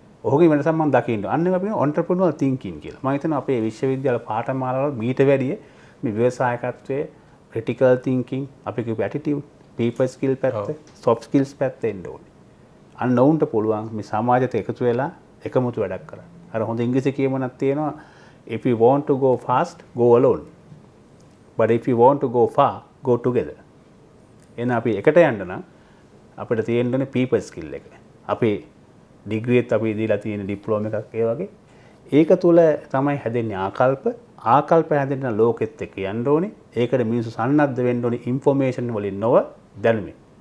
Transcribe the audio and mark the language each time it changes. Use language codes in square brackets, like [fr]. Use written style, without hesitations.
[si] ඔහුගේ වෙනසක් මම දකින්න. අන්න ඒක අපි entrepreneurial thinking කියලා. මම හිතනවා අපේ විශ්වවිද්‍යාල පාඨමාලාවල මීට වැඩිය මේ ව්‍යවසායකත්වයේ critical thinking අපි කියපු attitude people skill පැත්ත soft skills පැත්ත එන්න ඕනේ. අන්න ඔවුන්ට පුළුවන් මේ සමාජයට එකතු වෙලා එකමුතු වැඩක් කරන්න. අර හොඳ ඉංග්‍රීසි කියමනක් තියෙනවා [en] if you want to go fast go alone. But if you want to go far go together. [si] එන අපි එකට යන්න නම් අපිට තියෙන්න ඕනේ people skill එක. අපි ඩිග්‍රී එකත් අපි දීලා තියෙන ඩිප්ලෝමා එකක් ඒ වගේ. ඒක තුල තමයි හැදෙන්නේ ආකල්ප. ආකල්ප හැදෙන්න ලෝකෙත් එක්ක යන්න ඕනේ. ඒකට මිනිස්සු සන්නද්ධ වෙන්න ඕනේ ඉන්ෆෝමේෂන් වලින් නොව දැනුමින්.